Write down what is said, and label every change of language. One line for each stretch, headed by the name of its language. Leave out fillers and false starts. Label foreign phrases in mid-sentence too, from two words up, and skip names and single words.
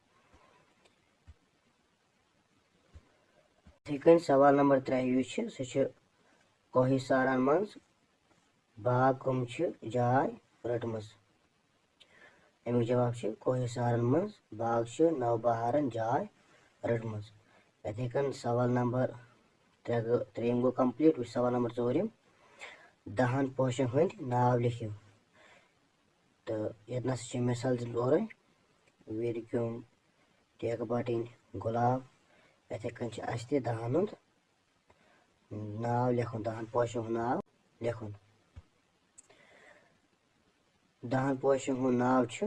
Kashmiri: اتھے کن سوال نمبر 3 یس سہ کوہ سارن مز باغ کم جائے رٹمز امیک جواب کوہ سارن مز باغ نو بہارن جائے رٹمز اتھے کن سوال نمبر 3 گو کمپلیٹ سوال نمبر 4 10 پوشن ہند ناو لکھو تو یت نس مثال دن اورے ویرکم ٹیک بٹن گلاب اتھے کن اس تہ 10 ہند ناو لکھن 10 پوشن ہند ناو لکھن 10 پوشن ہند ناو